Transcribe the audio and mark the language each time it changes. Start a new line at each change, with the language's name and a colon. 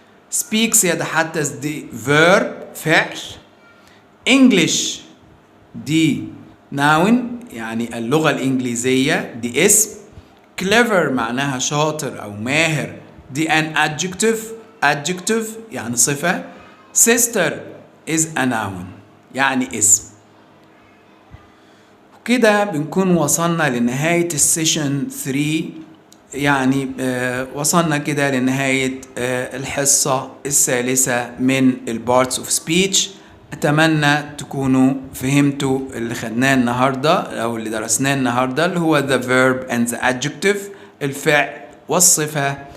Arabic: speaks يتحدث دي verb فعل. English دي noun يعني اللغة الإنجليزية دي اسم. clever معناها شاطر أو ماهر دي an adjective يعني صفة.
English: sister is a noun
Arabic: يعني اسم. وكده بنكون وصلنا لنهاية السيشن 3. يعني وصلنا كده لنهاية الحصة الثالثة من البارتس اوف سبيتش. أتمنى تكونوا فهمتوا اللي خدناه النهاردة أو اللي درسناه النهاردة، اللي هو
English: the verb and the adjective،
Arabic: الفعل والصفة.